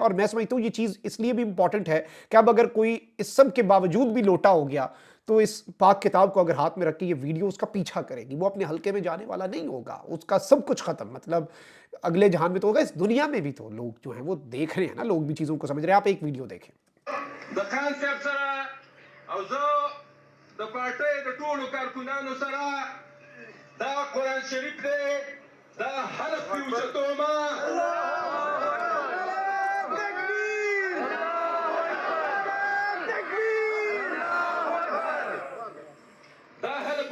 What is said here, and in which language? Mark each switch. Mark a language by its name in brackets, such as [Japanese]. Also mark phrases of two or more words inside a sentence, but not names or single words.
[Urdu] اور میں سمجھتا ہوں یہ چیز اس لیے بھی امپورٹنٹ ہے کہ اب اگر کوئی اس سب کے باوجود بھی لوٹا ہو گیا تو اس پاک کتاب کو اگر ہاتھ میں رکھ کے یہ ویڈیو اس کا پیچھا کرے گی، وہ اپنے حلقے میں جانے والا نہیں ہوگا، اس کا سب کچھ ختم، مطلب اگلے جہان میں تو ہوگا، اس دنیا میں بھی تو لوگ جو ہیں وہ دیکھ رہے ہیں نا، لوگ بھی چیزوں کو سمجھ رہے ہیں۔ آپ ایک ویڈیو دیکھیں۔ [Pashto] د خان صاحب سره او زه د پارټۍ د ټولو کارکنانو سره دا قرآن شریف دی، دا حلف پې اوچتومه دا حلف